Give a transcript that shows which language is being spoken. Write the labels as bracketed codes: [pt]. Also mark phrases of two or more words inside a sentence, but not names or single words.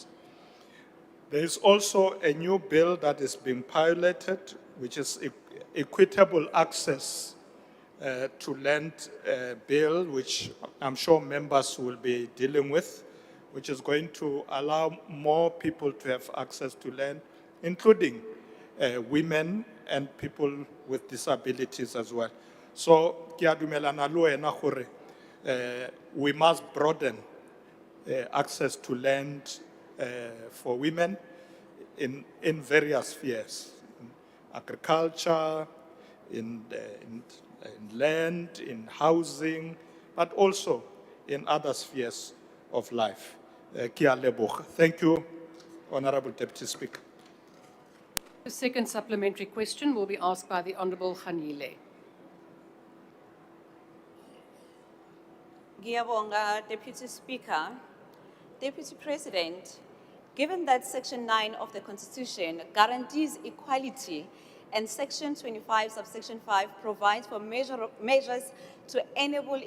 [en] There is also a new bill that is being piloted, which is equitable access to land bill, which I'm sure members will be dealing with, which is going to allow more people to have access to land, including women and people with disabilities as well. So, [nso] ke a dumelana le wena gore [en] we must broaden access to land for women in various spheres, in agriculture, in land, in housing, but also in other spheres of life. [nso] Ke a leboga. [en] Thank you, Honorable Deputy Speaker. The second supplementary question will be asked by the Honourable Khanile. [zu] Ngiyabonga, [en] Deputy Speaker. Deputy President, given that Section 9 of the Constitution guarantees equality and Section 25, subsection 5 provides for measures to enable